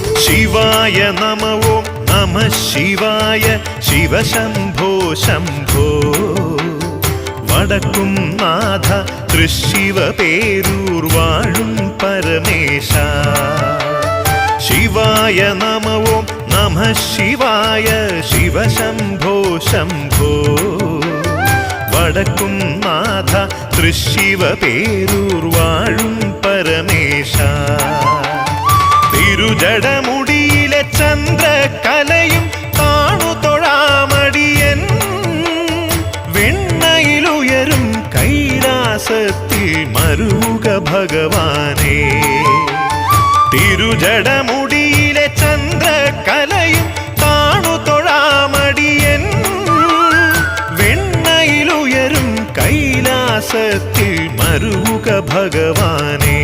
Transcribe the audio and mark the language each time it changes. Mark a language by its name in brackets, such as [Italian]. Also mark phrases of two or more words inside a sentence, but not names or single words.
[Sanskrit] शिवाय नमो नमः शिवाय शिव शंभो शंभो [Malayalam] വടക്കും നാഥ തൃശ്ശിവ പേരൂർ വാഴും പരമേശാ [Sanskrit] शिवाय नमो नमः शिवाय शिव शंभो शंभो [Malayalam] വടക്കും നാഥ തൃശ്ശിവ പേരൂർ വാഴും പരമേശാ തിരുജടമുടിയിലെ ചന്ദ്രകലയും കാണു തൊഴാമടിയൻ വെണ്ണയിലുയരും കൈലാസത്തിൽ മരുക ഭഗവാനേ തിരുജടമുടിയിലെ ചന്ദ്രകലയും കാണു തൊഴാമടിയൻ വെണ്ണയിലുയരും കൈലാസത്തിൽ മരുക ഭഗവാനേ